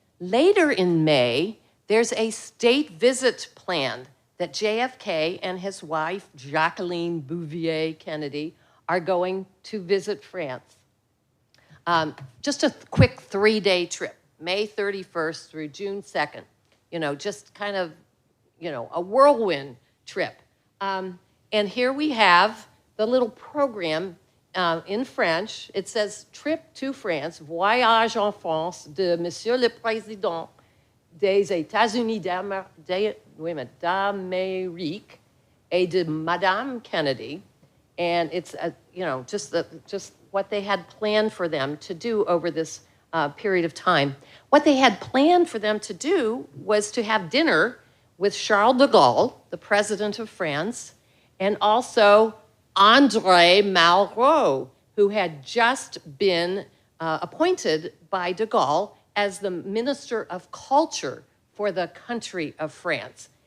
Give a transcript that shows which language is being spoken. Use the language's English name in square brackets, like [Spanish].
[English] Later in May, there's a state visit planned that JFK and his wife, Jaqueline Bouvier Kennedy, are going to visit France. Just a quick 3-day trip, May 31st through June 2nd. Just kind of, a whirlwind trip. And here we have the little program in French. It says, Trip to France, [French] Voyage en France de Monsieur le Président des États-Unis d'Amérique et de Madame Kennedy. [English] And it's, just what they had planned for them to do over this period of time. What they had planned for them to do was to have dinner with Charles de Gaulle, the president of France, and also André Malraux, who had just been appointed by de Gaulle as the Minister of Culture for the country of France.